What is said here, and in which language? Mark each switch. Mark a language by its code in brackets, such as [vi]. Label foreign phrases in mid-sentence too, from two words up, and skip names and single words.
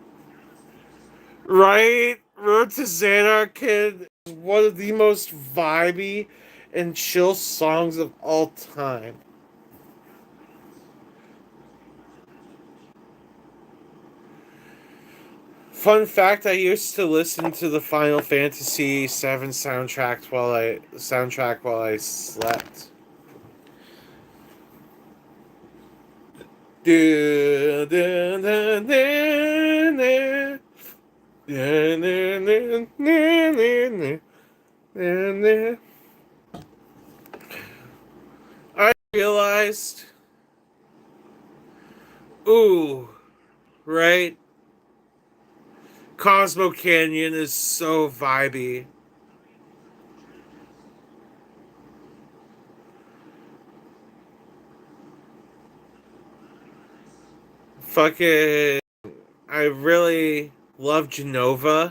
[en] Road to Xanarkand one of the most vibey and chill songs of all time. Fun fact: I used to listen to the Final Fantasy VII soundtrack while I slept. Du- du- du- du- du. Du- du- du- du- du- du. I realized, ooh, right? Cosmo Canyon is so vibey. Fucking, I really love Genova.